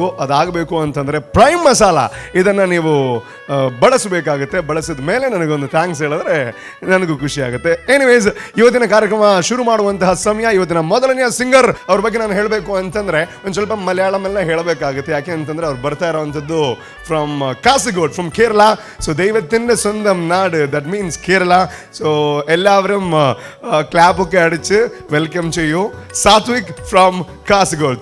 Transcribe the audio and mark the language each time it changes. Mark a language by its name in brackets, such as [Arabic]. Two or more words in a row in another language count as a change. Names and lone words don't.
[Kannada] ಅದಾಗಬೇಕು ಅಂತಂದರೆ ಪ್ರೈಮ್ ಮಸಾಲ ಇದನ್ನು ನೀವು ಬಳಸಬೇಕಾಗುತ್ತೆ. ಬಳಸಿದ ಮೇಲೆ ನನಗೊಂದು ಥ್ಯಾಂಕ್ಸ್ ಹೇಳಿದ್ರೆ ನನಗೂ ಖುಷಿ ಆಗುತ್ತೆ. ಎನಿವೇಸ್, ಇವತ್ತಿನ ಕಾರ್ಯಕ್ರಮ ಶುರು ಮಾಡುವಂತಹ ಸಮಯ. ಇವತ್ತಿನ ಮೊದಲನೆಯ ಸಿಂಗರ್ ಅವ್ರ ಬಗ್ಗೆ ನಾನು ಹೇಳಬೇಕು ಅಂತಂದರೆ ಒಂದು ಸ್ವಲ್ಪ ಮಲಯಾಳಂ ಎಲ್ಲ ಹೇಳಬೇಕಾಗುತ್ತೆ. ಯಾಕೆ ಅಂತಂದರೆ ಅವ್ರು ಬರ್ತಾ ಇರೋವಂಥದ್ದು ಫ್ರಮ್ കാസർഗോഡ്, ಫ್ರಮ್ ಕೇರಳ. [Malayalam] ಸೊ ദൈവത്തിൻ്റെ സ്വന്തം നാട്, [English] that means [Malayalam] കേരള. സോ എല്ലാവരും ക്ലാപ്പൊക്കെ അടിച്ച് വെൽക്കം ചെയ്യൂ സാത്വിക് ഫ്രം കാസർഗോഡ്.